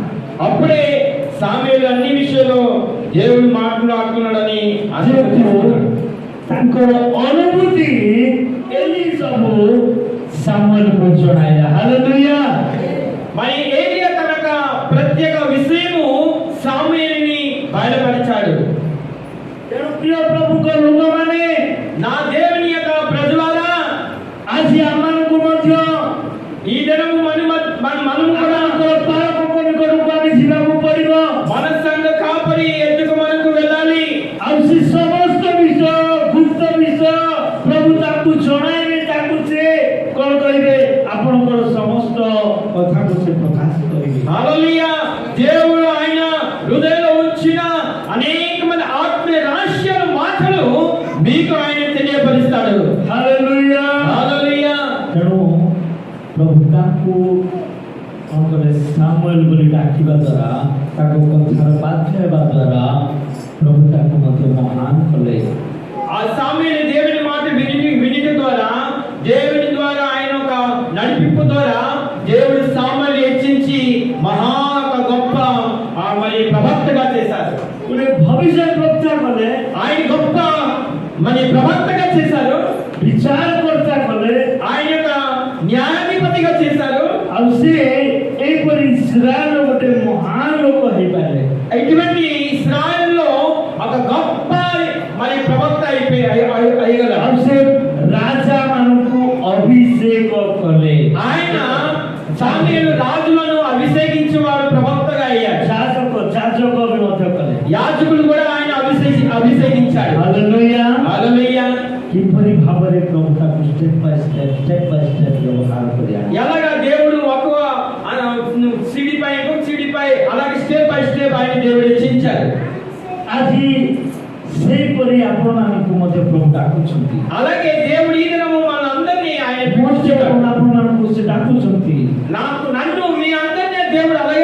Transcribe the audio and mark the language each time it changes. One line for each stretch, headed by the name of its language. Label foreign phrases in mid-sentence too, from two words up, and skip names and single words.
Telugu: అప్పుడే సామూయేలు అన్ని విషయాల్లో దేవుడు మాట్లాడుతున్నాడని
Odia: ଯେହେତୁ ତାଙ୍କର ଅନୁଭୂତି ଏଲି ସବୁ ସାମୁଏଲକୁ ଜଣାଇଲା। ହାଲେଲୁୟା।
Telugu: మరి ఏలియా తన యొక్క ప్రత్యేక విషయము సామూయేలుని బయలుపరిచాడు।
Odia: ତେଣୁ ପ୍ରିୟ ପ୍ରଭୁଙ୍କ ଲୋକମାନେ,
Telugu: నా దేవుని యొక్క ప్రజలారా,
Odia: ଆଜି ଆମମାନଙ୍କୁ ମଧ୍ୟ
Telugu: ఈ దినము మనము కూడా
Odia: ତାଙ୍କର ପାଳକଙ୍କ ନିକଟକୁ ଆମେ ଯିବାକୁ ପଡ଼ିବ।
Telugu: మన సంఘ కాపరి ఎద్దుకు మనకు వెళ్ళాలి।
Odia: ଆଉ ସେ ସମସ୍ତ ବିଷୟ, ଗୁପ୍ତ ବିଷୟ ପ୍ରଭୁ ତାକୁ ଜଣାଇବେ। ତାକୁ ସେ କ'ଣ କରିବେ? ଆପଣଙ୍କର ସମସ୍ତ କଥାକୁ ସେ ପ୍ରକାଶ କରିବେ।
Telugu: హల్లెలూయా। దేవుడు ఆయన హృదయంలో ఉంచిన అనేకమైన ఆత్మీయ రహస్యాల మాటలు మీకు ఆయన తెలియపరుస్తాడు।
Odia: ହାଲେଲୁୟା।
Telugu: హల్లెలూయా।
Odia: ତେଣୁ ପ୍ରଭୁ ତାକୁ କ'ଣ କଲେ? ସାମୁଏଲ ବୋଲି ଡାକିବା ଦ୍ୱାରା, ତାକୁ କଥାର ବାଧ୍ୟ ହେବା ଦ୍ୱାରା ପ୍ରଭୁ ତାକୁ ମଧ୍ୟ ମହାନ କଲେ।
Telugu: ఆ సామూయేలు దేవుని మాట వినిట ద్వారా, దేవుని ద్వారా ఆయన ఒక నడిపింపు ద్వారా దేవుడు సామూయేలు హెచ్చించి మహా గొప్ప మరి ప్రవక్తగా చేశారు।
Odia: ଗୋଟେ ଭବିଷ୍ୟତ ବକ୍ତା କଲେ,
Telugu: ఆయన గొప్ప మరి ప్రవక్తగా చేశారు।
Odia: ବିଚାରକର୍ତ୍ତା କଲେ,
Telugu: ఆయన యొక్క న్యాయాధిపతిగా చేశారు।
Odia: ଆଉ ସେ ଏହିପରି ଇସ୍ରାଏଲର ଗୋଟେ ମହାନ ଲୋକ ହେଇପାରିଲେ।
Telugu: ఇటువంటి ఇశ్రాయేలులో ఒక గొప్ప మరి ప్రవక్త అయ్యగలరు।
Odia: ଆଉ ସେ ରାଜାମାନଙ୍କୁ ଅଭିଷେକ କଲେ।
Telugu: ఆయన సామూయేలు రాజులను అభిషేకించేవాడు ప్రవక్తగా అయ్యాడు।
Odia: ଯାଜକ ବି ମଧ୍ୟ କଲେ।
Telugu: యాజకులు కూడా ఆయన అభిషేకించాడు।
Odia: ହାଲେଲୁୟା।
Telugu: హల్లెలూయా।
Odia: କିପରି ଭାବରେ ପ୍ରଭୁ ତାକୁ
English: step by step
Odia: ବ୍ୟବହାର କରିବା।
Telugu: ఎలాగా దేవుడు ఒక్క సిడిపై ఇంకొక సిడిపై అలాగే
English: step by step
Telugu: ఆయన దేవుడు హెచ్చించాడు।
Odia: ଆଜି ସେହିପରି ଆପଣମାନଙ୍କୁ ମଧ୍ୟ ପ୍ରଭୁ ଡାକୁଛନ୍ତି।
Telugu: అలాగే దేవుడు ఈ దినము మనందరినీ ఆయన
Odia: ଆପଣମାନଙ୍କୁ ସେ ଡାକୁଛନ୍ତି।
Telugu: నన్ను మీ అందరినీ దేవుడు